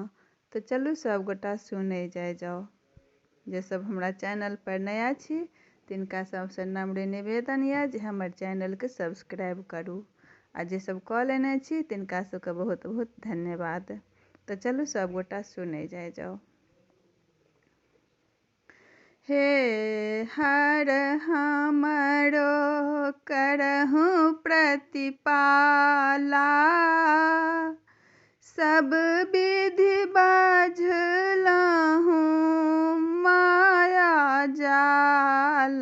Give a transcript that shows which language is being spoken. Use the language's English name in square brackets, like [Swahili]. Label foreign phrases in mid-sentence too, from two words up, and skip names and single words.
[Maithili] तो चलू सब गोटा सुनै जाओ। जे सब हमरा चैनल पर नया छी तिनका सबसे नम्र निवेदन यऽ जे हमर चैनल के सब्सक्राइब करू आ जे सब कऽ लेने छी तिनका सबके बहुत बहुत धन्यवाद। तो चलू सब गोटा सुनै जाओ। [Awadhi] हे हर हमरो करहु प्रतिपाला, सब विधि बाझलहु माया जाल।